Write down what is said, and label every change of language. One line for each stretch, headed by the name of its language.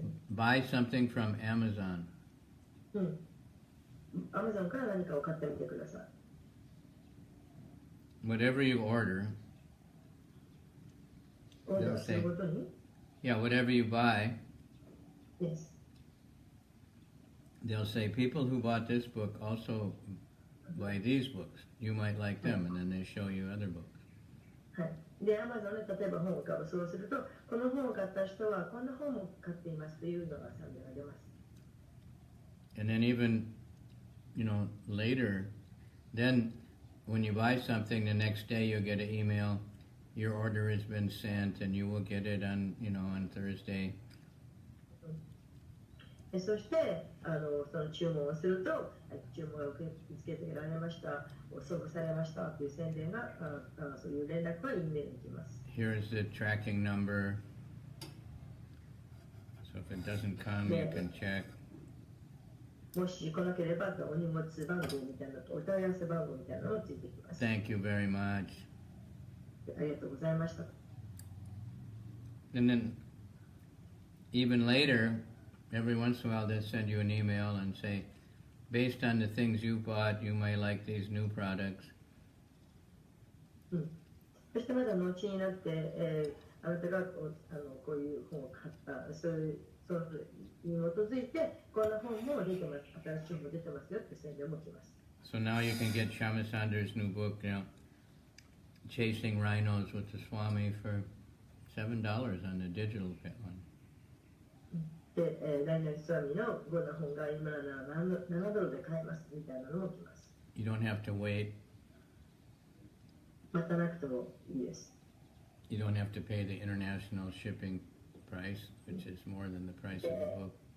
English: Buy something from Amazon.
Japanese: アマゾンから何かを買ってみてください。
English: Whatever you order, they'll say, whatever you buy, Yes. they'll say, people who bought this book also buy these books. You might like them, and then they show you other books.
Japanese: はい。で、Amazon で例えば本を買う。そうすると、この本を買った人はこんな本も買っていますというのがサムネが出ます。
English: And then even, later, then when you buy something, the next day you'll get an email, your order has been sent, and you will get it on Thursday.
Japanese: そしてその注文をすると、注文を受け付けてられました、送付されましたという宣伝が、そういう連絡が E メールに来ます。
English: Here's the tracking number. So if it doesn't come, you can check.
Japanese: もし来なければお荷物番号みたいなお問い合わせ番号みたいなのがついてきます。
English: Thank you very much.
Japanese: ありがとうございました。
English: And then, even later, every once in a while they'll send you an email and say, based on the things you bought, you may like these new products.
Japanese: そしてまだ後になって、あなたがこういう本を買った、それに基づいて、こんな本も出てます、新しい本も出てますよって宣伝も来ます。
English: So now you can get Shamasundar's new book, Chasing Rhinos with the Swami for $7 on the digital one.
Japanese: で、何々スワミのこんな本が今なら7ドルで買えますみたいなのも来ます。
English: You don't have to wait.
Japanese: 待たなくてもいいです。
English: You don't have to pay the international shipping price, which is more than the price of the book.